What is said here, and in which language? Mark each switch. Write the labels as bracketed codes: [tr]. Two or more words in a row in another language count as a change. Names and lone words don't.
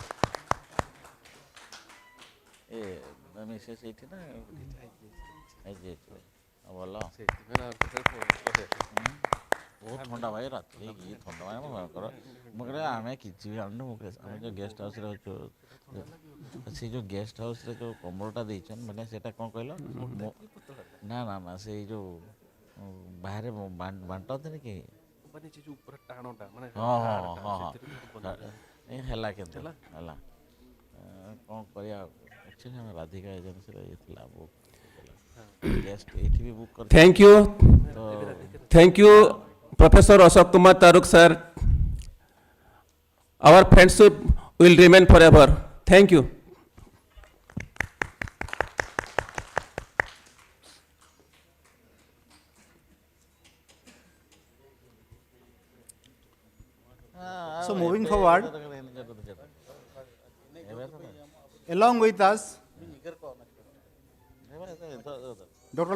[or] ଏ ମିସେସ୍ ଏଇଠି ନା ଭଲ ବହୁତ ଥଣ୍ଡା ଭାଇ ରାତିରେ କି ଥଣ୍ଡା ଭାଇ ଭୟଙ୍କର ମୁଁ କହିଲେ ଆମେ କିଛି ବି ଆଣୁନୁ ମୁଁ ଆମେ ଯେଉଁ [en] guest houseରେ [or] ଅଛୁ ସେ ଯେଉଁ [en] guest houseରେ [or] ଯେଉଁ କମ୍ବଳଟା ଦେଇଛନ୍ତି ମାନେ ସେଇଟା କ'ଣ କହିଲ ନା ନା ନା ସେଇ ଯେଉଁ ବାହାରେ ବାଣ୍ଟନ୍ତିନି କି ହଁ ହଁ ହଁ ହଁ ହେଲା କେତେ ହେଲା କ'ଣ କରିବା ଆକ୍ଚୁଆଲି ଆମେ ରାଧିକା ଏଜେନ୍ସିରେ ଇଏ ଥିଲା ବୁକ୍ [en] Thank you, Professor Ashok Kumar Taruk sir. Our friendship will remain forever. Thank you. So moving forward, along with us, Dr.